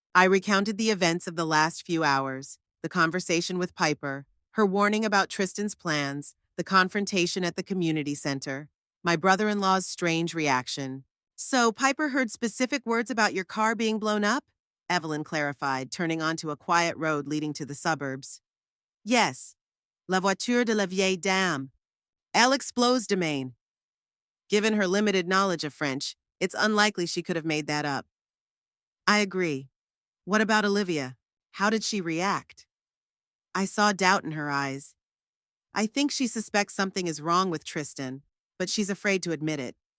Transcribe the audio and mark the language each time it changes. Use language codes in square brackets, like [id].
[en] I recounted the events of the last few hours, the conversation with Piper, her warning about Tristan's plans, the confrontation at the community center, my brother-in-law's strange reaction. So Piper heard specific words about your car being blown up? Evelyn clarified, turning onto a quiet road leading to the suburbs. [fr] Yes, la voiture de la vieille dame. Elle explose domaine. [en] Given her limited knowledge of French, it's unlikely she could have made that up. I agree. What about Olivia? How did she react? I saw doubt in her eyes. I think she suspects something is wrong with Tristan, but she's afraid to admit it.